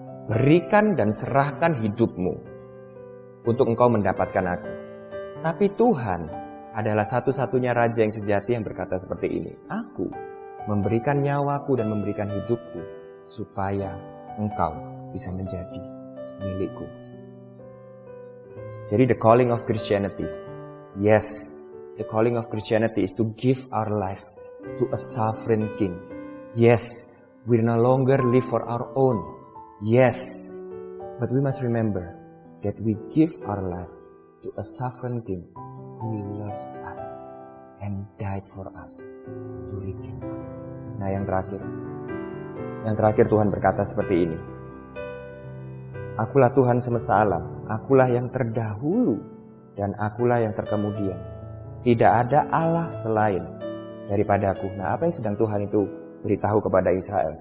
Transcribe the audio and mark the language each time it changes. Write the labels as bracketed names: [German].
[Indonesian] Berikan dan serahkan hidupmu untuk engkau mendapatkan aku. Tapi Tuhan adalah satu-satunya raja yang sejati yang berkata seperti ini. Aku memberikan nyawaku dan memberikan hidupku supaya engkau bisa menjadi milikku. [English] Jadi the calling of Christianity, yes, the calling of Christianity is to give our life to a sovereign king. Yes, we no longer live for our own. Yes, but we must remember that we give our life to a sovereign king who loves us and died for us to redeem us. [Indonesian] Nah, yang terakhir Tuhan berkata seperti ini. Akulah Tuhan semesta alam, akulah yang terdahulu dan akulah yang terkemudian. Tidak ada Allah selain daripada aku. Nah, apa yang sedang Tuhan itu beritahu kepada Israel?